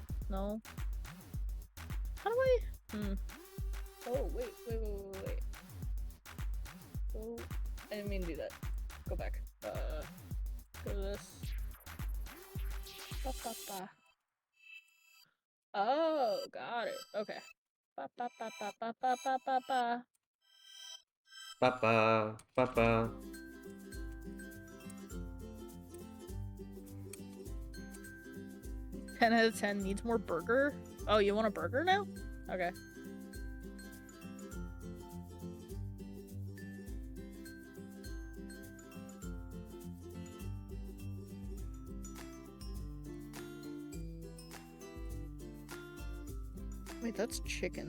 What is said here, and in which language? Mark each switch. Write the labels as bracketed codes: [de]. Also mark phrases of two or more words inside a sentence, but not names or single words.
[en] No. How How do I? Oh, wait. Oh, I didn't mean to do that. Go back. Go to this. Ba, ba, ba. Oh, got it. Okay. Ba, ba, ba, ba, ba, ba, ba, ba, ba. Papa, papa. 10 out of 10 needs more burger? Oh, you want a burger now? Okay. Wait, that's chicken.